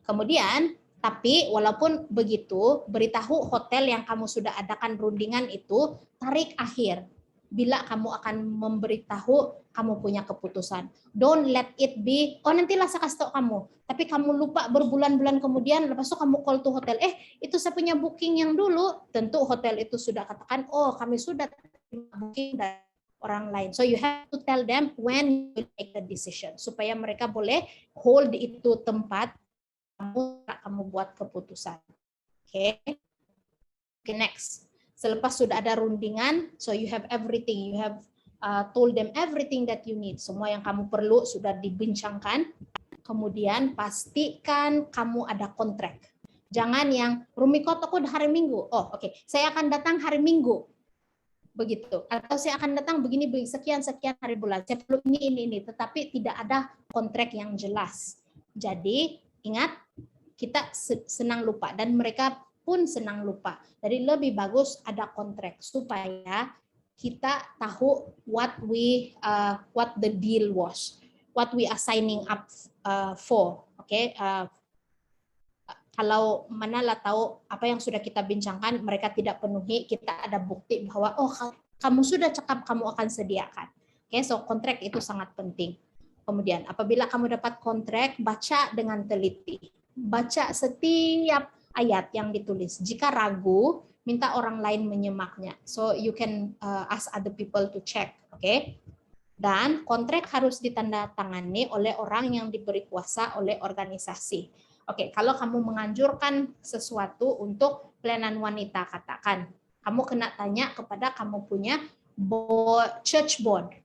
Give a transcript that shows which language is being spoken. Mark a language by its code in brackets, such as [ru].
[ms] Kemudian, tapi walaupun begitu, beritahu hotel yang kamu sudah adakan rundingan itu tarik akhir. Bila kamu akan memberitahu kamu punya keputusan. [en] Don't let it be, [ms] oh nantilah saya kasih tahu kamu. Tapi kamu lupa berbulan-bulan kemudian, lepas itu kamu call to hotel. Itu saya punya booking yang dulu. Tentu hotel itu sudah katakan, oh kami sudah booking dari orang lain. [en] So you have to tell them when you make the decision. [ms] Supaya mereka boleh hold itu tempat, kamu buat keputusan. [en] Oke. Okay, next. [ms] Selepas sudah ada rundingan, [en] so you have everything, you have told them everything that you need. [ms] Semua yang kamu perlu sudah dibincangkan. Kemudian pastikan kamu ada kontrak. Jangan yang Rumiko toko hari Minggu. Oh, oke. Saya akan datang hari Minggu. Begitu. Atau saya akan datang begini sekian hari bulan. Saya perlu ini. Tetapi tidak ada kontrak yang jelas. Jadi, ingat, kita senang lupa dan mereka pun senang lupa. Jadi lebih bagus ada kontrak supaya kita tahu [en] what the deal was, what we are signing up for. Oke. [ms] Kalau manalah tahu apa yang sudah kita bincangkan mereka tidak penuhi, kita ada bukti bahwa oh kamu sudah cakap kamu akan sediakan. Oke, so kontrak itu sangat penting. Kemudian apabila kamu dapat kontrak, baca dengan teliti. Baca setiap ayat yang ditulis. Jika ragu, minta orang lain menyimaknya. [en] So you can ask other people to check, oke? [ms] Dan kontrak harus ditandatangani oleh orang yang diberi kuasa oleh organisasi. Oke, kalau kamu menganjurkan sesuatu untuk pelayanan wanita, katakan, kamu kena tanya kepada kamu punya church board.